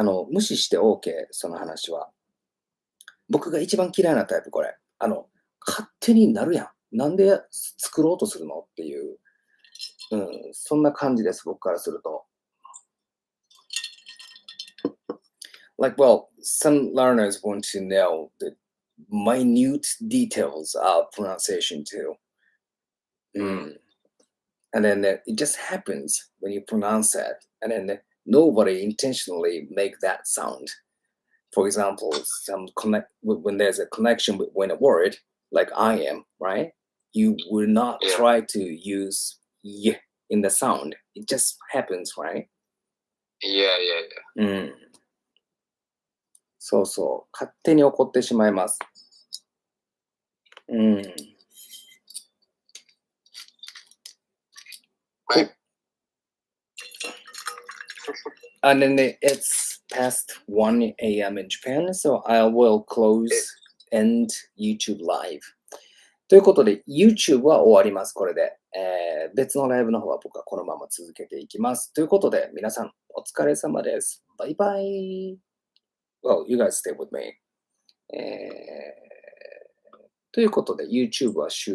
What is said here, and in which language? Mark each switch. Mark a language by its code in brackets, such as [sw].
[ja] 無視して OK、その話は。僕が一番嫌いなタイプ、これ。勝手になるやん。なんで作ろうとするのっていう、そんな感じです、僕からすると。 [en] like, well, some learners want to know the minute details of pronunciation too. And then it just happens when you pronounce it, and then nobody intentionally make that sound. For example, when there's a connection between a word, like I am, right? You will not try to use y in the sound. It just happens, right? Yeah. [ja] そうそう。勝手に起こってしまいます。 [en] Right. And then it's past 1 a.m. in Japan, so I will end YouTube live. [ja] ということで、YouTube は終わります、これで。別のライブの方は僕はこのまま続けていきます。ということで、皆さん、お疲れ様です。バイバイ。 [en] Well, you guys stay with me. [ja] ということで、YouTube は終了。